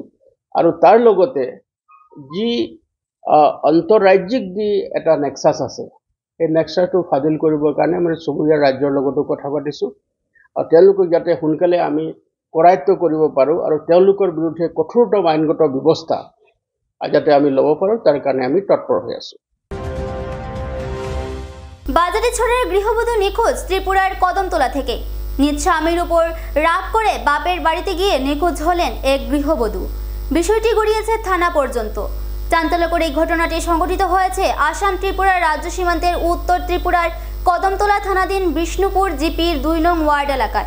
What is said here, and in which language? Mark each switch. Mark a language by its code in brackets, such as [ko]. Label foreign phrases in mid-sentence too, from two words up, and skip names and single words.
[as] আৰু তাৰ লগতে যি আন্তঃৰাজ্যিক যি এটা নেক্সাছ আছে, এই নেক্সাছটো ফাদিল কৰিবৰ কাৰণে আমি চুবুৰীয়া ৰাজ্যৰ লগতো কথা পাতিছোঁ, আৰু তেওঁলোকক যাতে সোনকালে আমি কৰায়ত্ব কৰিব পাৰোঁ আৰু তেওঁলোকৰ বিৰুদ্ধে কঠোৰতম আইনগত ব্যৱস্থা যাতে আমি ল'ব পাৰোঁ তাৰ কাৰণে আমি তৎপৰ হৈ আছোঁ। [bn] বাজারে ছড়ার গৃহবধূ নিখোঁজ ত্রিপুরার কদমতলা থেকে। নিজ স্বামীর উপর রাগ করে বাপের বাড়িতে গিয়ে নিখোঁজ হলেন এক গৃহবধূ। বিষয়টি গড়িয়েছে থানা পর্যন্ত। চাঞ্চল্যকর এই ঘটনাটি সংঘটিত হয়েছে আসাম ত্রিপুরার রাজ্য সীমান্তের উত্তর ত্রিপুরার কদমতলা থানাধীন বিষ্ণুপুর জিপির 2 নং ওয়ার্ড এলাকায়।